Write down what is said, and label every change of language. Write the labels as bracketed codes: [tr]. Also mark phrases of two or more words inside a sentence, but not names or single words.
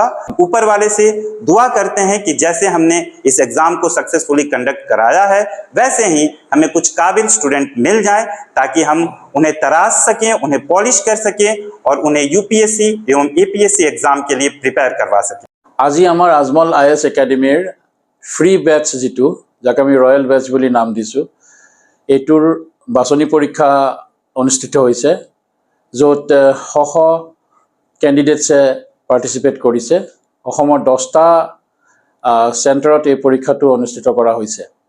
[hi] ऊपर वाले से दुआ करते हैं कि जैसे हमने इस एग्जाम को [en] successfully conduct [hi] कराया है वैसे ही हमें कुछ काबिल स्टूडेंट मिल जाएं ताकि हम उन्हें तराश सकें, उन्हें पॉलिश कर सकें और उन्हें UPSC एवं APSC एग्जाम के लिए प्रिपेयर करवा सकें। [as] আজি আমাৰ আজমল AIS একাডেমীৰ [en] free batch [as] যিটো যাক আমি [en] royal batch [as] বুলি নাম দিছোঁ, এইটোৰ বাছনি পৰীক্ষা অনুষ্ঠিত হৈছে, য'ত শ [en] candidates participate [as] কৰিছে। অসমৰ 10টা চেণ্টাৰত এই পৰীক্ষাটো অনুষ্ঠিত কৰা হৈছে।